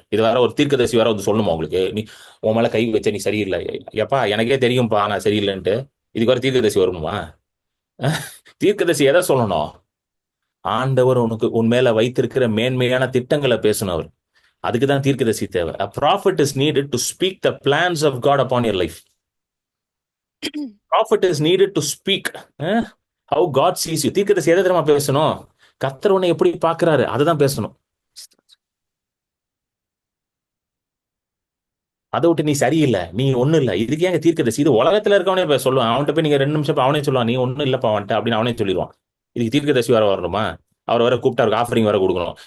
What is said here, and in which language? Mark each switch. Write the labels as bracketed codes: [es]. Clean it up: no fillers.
[ta] இது வேற ஒரு தீர்க்கதரிசி வேற வந்து சொல்லணுமா உங்களுக்கு? நீ உன் மேல கை வச்ச நீ சரியில்லை. எப்பா எனக்கே தெரியும்பா நான் சரியில்லைன்ட்டு. இதுக்கு வர தீர்க்கதரிசி வரணுமா? தீர்க்கதரிசி எதை சொல்லணும்? ஆண்டவர் உனக்கு உன் மேல வைத்திருக்கிற மேன்மையான திட்டங்களை பேசணும் அவர். அதுக்கு தான் தீர்க்கதரிசி தேவை. [en] A prophet is needed to speak the plans of God upon your life. Prophet is needed to speak how God sees you. [ta] தீர்க்கதரிசி எதை தெரியுமா பேசணும்? கர்த்தர் உன்னை எப்படி பார்க்கிறாரு அதுதான் பேசணும். அதை விட்டு நீ சரியில்லை, நீ ஒண்ணும் இல்லை, இதுக்கு ஏங்க தீர்க்கதரிசி? இது உலகத்துல இருக்கவனே சொல்லுவான். அவன்கிட்ட போய் நீங்க 2 நிமிஷம் அவனே சொல்லுவான், நீ ஒண்ணும் இல்லப்பா அவன்கிட்ட அப்படின்னு அவனே சொல்லிடுவான். இதுக்கு தீர்க்கதரிசி வர வரணுமா? அவர் வர கூப்பிட்டு அவருக்கு ஆஃபரிங் வர கொடுக்கணும்.